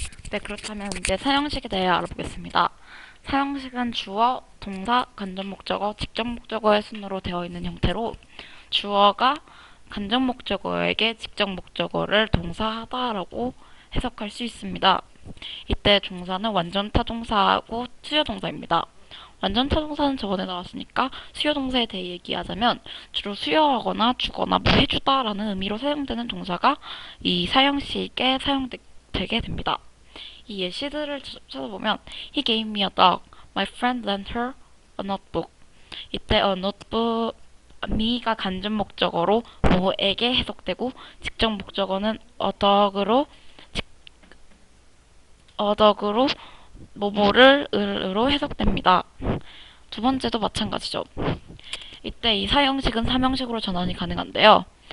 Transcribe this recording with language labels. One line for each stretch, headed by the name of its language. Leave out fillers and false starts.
Korean: 네, 그렇다면 이제 사형식에 대해 알아보겠습니다. 사형식은 주어, 동사, 간접 목적어, 직접 목적어의 순으로 되어 있는 형태로 주어가 간접 목적어에게 직접 목적어를 동사하다라고 해석할 수 있습니다. 이때 동사는 완전 타동사하고 수요 동사입니다. 완전 타동사는 저번에 나왔으니까 수요 동사에 대해 얘기하자면 주로 수요하거나 주거나 뭐 해주다라는 의미로 사용되는 동사가 이 사형식에 사용되게 됩니다. 이 예시들을 찾아보면
English: He gave me a dog. My friend lent her a notebook.
Korean: 이때
English: a notebook me
Korean: 가 간접 목적어로 뭐에게 해석되고 직접 목적어는
English: a dog
Korean: 으로 뭐뭐를 으로 해석됩니다. 두 번째도 마찬가지죠. 이때 이 사형식은 삼형식으로 전환이 가능한데요.